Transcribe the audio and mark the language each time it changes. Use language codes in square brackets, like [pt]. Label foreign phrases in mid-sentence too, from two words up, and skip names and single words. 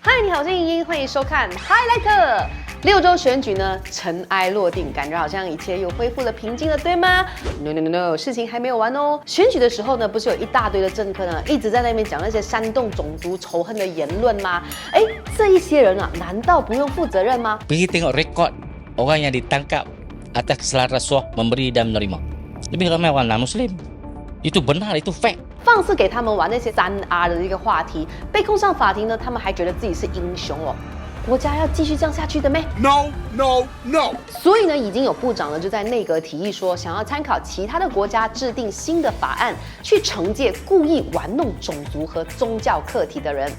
[zh] 嗨，你好，我是莹莹，欢迎收看 Highlight。6周选举呢，尘埃落定，感觉好像一切又恢复了平静了，对吗 ？No， 事情还没有完哦。选举的时候呢，不是有一大堆的政客呢，一直在那边讲那些煽动种族仇恨的言论吗？哎，这一些人啊，难道不用负责任吗？ [ms] Pergi tengok rekod orang yang ditangkap atas kesalahan rasuah memberi dan menerima. Lebih ramai orang non-Muslim. Itu benar, itu fact. [zh] 放肆给他们玩那些3R 的一个话题，被控上法庭呢，他们还觉得自己是英雄哦。国家要继续这样下去的咩？No. 所以呢，已经有部长呢就在内阁提议说，想要参考其他的国家制定新的法案，去惩戒故意玩弄种族和宗教课题的人。